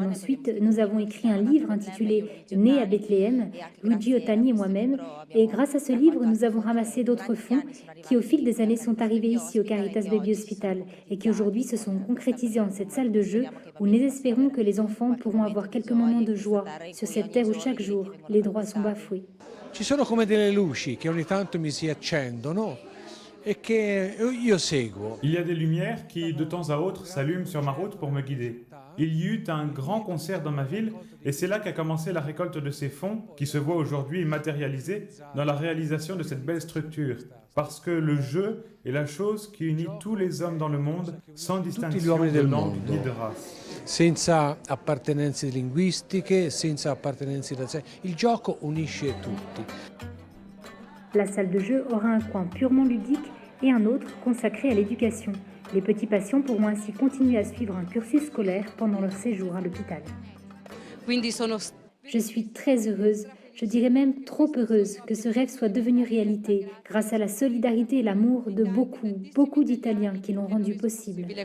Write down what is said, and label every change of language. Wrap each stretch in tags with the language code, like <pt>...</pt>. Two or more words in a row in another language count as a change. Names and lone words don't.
<fr>Ensuite, nous avons écrit un livre intitulé « Né à Bethléem », Luigi Ottani et moi-même. Et grâce à ce livre, nous avons ramassé d'autres fonds qui, au fil des années, sont arrivés ici au Caritas Baby Hospital et qui aujourd'hui se sont concrétisés en cette salle de jeu où nous espérons que les enfants pourront avoir quelques moments de joie sur cette terre où chaque jour, les droits sont bafoués.</fr> <it>Ci sono come delle luci che ogni tanto mi si accendono e che io seguo.</it> <fr>Il y a des lumières qui, de temps à autre, s'allument sur ma route pour me guider. Il y eut un grand concert dans ma ville et c'est là qu'a commencé la récolte de ces fonds qui se voient aujourd'hui matérialisés dans la réalisation de cette belle structure. Parce que le jeu est la chose qui unit tous les hommes dans le monde sans distinction de langue ni de race.</fr> <it>Senza appartenenze linguistiche, senza appartenenze razziali. Il gioco unisce tutti.</it> <fr>La salle de jeu aura un coin purement ludique et un autre consacré à l'éducation. Les petits patients pourront ainsi continuer à suivre un cursus scolaire pendant leur séjour à l'hôpital. Je suis très heureuse, je dirais même trop heureuse que ce rêve soit devenu réalité grâce à la solidarité et l'amour de beaucoup d'Italiens qui l'ont rendu possible.</fr>